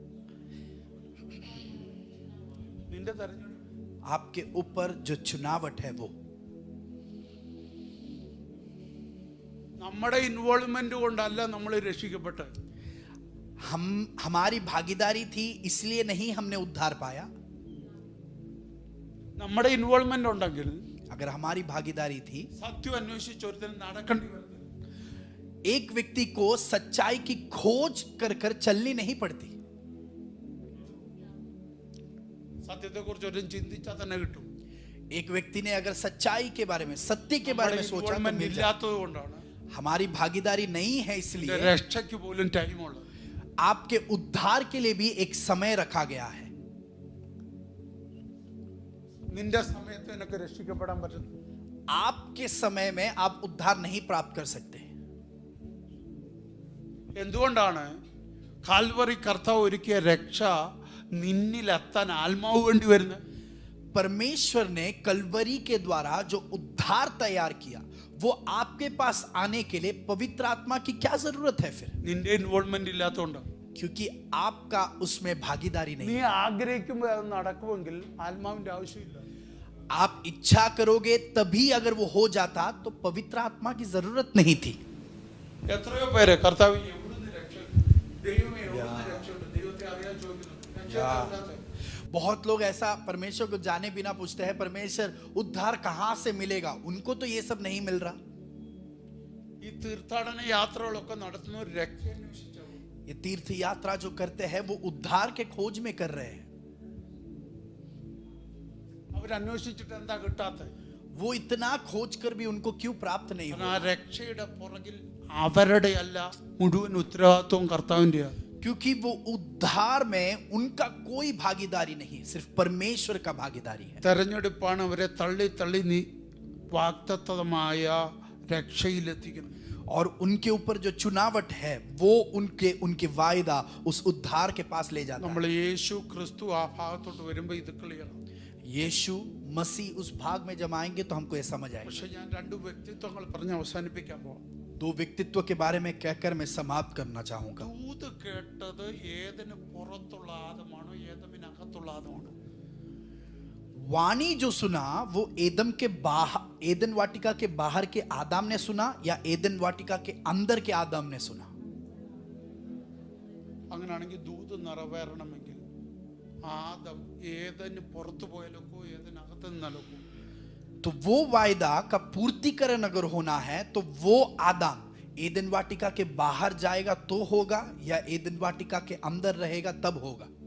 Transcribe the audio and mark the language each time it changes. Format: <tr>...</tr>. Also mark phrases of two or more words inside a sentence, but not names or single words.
<ml>നിന്റെ തെരഞ്ഞെടുപ്പ്.</ml> <hi>आपके ऊपर जो चुनावट है वो।</hi> <ml>നമ്മുടെ ഇൻവോൾവ്മെന്റ് കൊണ്ടല്ല നമ്മൾ രക്ഷിക്കപ്പെട്ടത്.</ml> <hi>हमारी भागीदारी थी इसलिए नहीं हमने उद्धार पाया।</hi> <ml>നമ്മുടെ ഇൻവോൾവ്മെന്റ് ഉണ്ടെങ്കിൽ</ml> <hi>अगर हमारी भागीदारी थी,</hi> <ml>സത്യം അന്വേഷിച്ച് ഒരുത്തൻ നടക്കേണ്ടി വരുന്നത്.</ml> <hi>एक व्यक्ति को सच्चाई की खोज कर कर चलनी नहीं पड़ती।</hi> <ml>സത്യത്തെക്കുറിച്ച് ഒരു ചിന്തിച്ചാൽ തന്നെ കിട്ടും.</ml> <hi>एक व्यक्ति ने अगर सच्चाई के बारे में, सत्य के बारे में सोचा तो</hi> <ml>ഇൻവോൾവ്മെന്റ്</ml> <hi>मिल जाए।</hi> <ml>ഇല്ലാത്തത് കൊണ്ടാണ്</ml> <hi>हमारी भागीदारी नहीं है इसलिए</hi> <ml>രക്ഷയ്ക്ക് പോലും ടൈമുള്ളത്.</ml> <hi>आपके उद्धार के लिए भी एक समय रखा गया है।</hi> <ml>നിന്റെ സമയത്ത് നിനക്ക് രക്ഷിക്കപ്പെടാൻ പറ്റും.</ml> <hi>आपके समय में आप उद्धार नहीं प्राप्त कर सकते।</hi> <ml>എന്തുകൊണ്ടാണ് കാൽവറി കർത്താവ് ഒരുക്കിയ രക്ഷ നിന്നിലെത്താൻ ആത്മാവ് വേണ്ടി വരുന്നത്?</ml> <hi>परमेश्वर ने कलवरी के द्वारा जो उद्धार तैयार किया वो आपके पास आने के लिए पवित्र आत्मा की क्या जरूरत है? फिर</hi> <ml>നിന്റെ ഇൻവോൾവ്മെന്റ് ഇല്ലാത്തതുകൊണ്ട്</ml> <hi>क्योंकि आपका उसमें भागीदारी नहीं</hi> <ml>നീ</ml> <hi>है।</hi> <ml>ആഗ്രഹിക്കുമ്പോൾ അത് നടക്കുമെങ്കിൽ ആത്മാവിന്റെ ആവശ്യമില്ല.</ml> <hi>आप इच्छा करोगे तभी अगर वो हो जाता तो पवित्र आत्मा की जरूरत नहीं थी।</hi> <ml>എത്രയോ പേര് കർത്താവ് എവിടുന്ന് രക്ഷയുണ്ട്, ദൈവമേ എവിടുന്ന് രക്ഷയുണ്ട്, ദൈവത്തെ അറിയാൻ ചോദിക്കുന്നു. രക്ഷയില്ലാത്ത</ml> <hi>बहुत लोग ऐसा परमेश्वर को जाने बिना पूछते हैं, परमेश्वर उद्धार कहां से मिलेगा, उनको तो ये सब नहीं मिल रहा।</hi> <ml>ഈ തീർത്ഥാടന യാത്രകളൊക്കെ നടത്തുന്നവർ രക്ഷ അന്വേഷിച്ചു.</ml> <hi>ये तीर्थ यात्रा जो करते हैं वो उद्धार के खोज में कर रहे हैं।</hi> <ml>അവരന്വേഷിച്ചിട്ട് എന്താ കിട്ടാത്തത്?</ml> <hi>वो इतना खोज कर भी उनको क्यों प्राप्त नहीं</hi> <ml>കാരണം ആ</ml> <hi>हुआ?</hi> <ml>രക്ഷയുടെ പുറകിൽ അവരുടെ അല്ല, മുഴുവൻ ഉത്തരവാദിത്വവും കർത്താവിൻ്റെയാണ്.</ml> <hi>क्योंकि वो उद्धार में उनका कोई भागीदारी नहीं, सिर्फ परमेश्वर का भागीदारी है।</hi> <ml>തെരഞ്ഞെടുപ്പാണ് അവരെ തള്ളി തള്ളി നീ വാഗ്ദത്തമായ രക്ഷയിലെത്തിക്കുന്നത്.</ml> <hi>और उनके ऊपर जो चुनावट है वो उनके वायदा उस उद्धार के पास ले जाता</hi> <ml>നമ്മൾ</ml> <hi>है।</hi> <ml>യേശു ക്രിസ്തു ആ ഭാഗത്തോട്ട് വരുമ്പോൾ ഇത് ക്ലിയർ.</ml> <hi>यीशु मसीह उस भाग में जब आएंगे तो हमको ये समझ आएगा।</hi> <ml>പക്ഷെ ഞാൻ രണ്ട് വ്യക്തിത്വങ്ങൾ പറഞ്ഞ് അവസാനിപ്പിക്കാൻ പോവാം.</ml> <hi>दो व्यक्तित्व के बारे में कहकर मैं समाप्त करना चाहूंगा।</hi> <ml>ദൂത് കേട്ടത് ഏതിന് പുറത്തുള്ള ആദമാണോ ഏതമിനകത്തുള്ള ആദമാണോ?</ml> <hi>वाणी जो सुना वो एदम के बाहर, एदन वाटिका के बाहर के आदम ने सुना या एदन वाटिका के अंदर के आदम ने सुना?</hi> <ml>അങ്ങനെയാണെങ്കിൽ ദൂത് നിറവേറണമെങ്കിൽ ആദം ഏതിന് പുറത്തു പോയാലൊക്കോ ഏതിനകത്ത് നിന്നാലൊക്കോ?</ml> <hi>तो वो वायदा का पूर्तिकरण अगर होना है तो वो आदम एदन वाटिका के बाहर जाएगा तो होगा या एदन वाटिका के अंदर रहेगा तब होगा?</hi>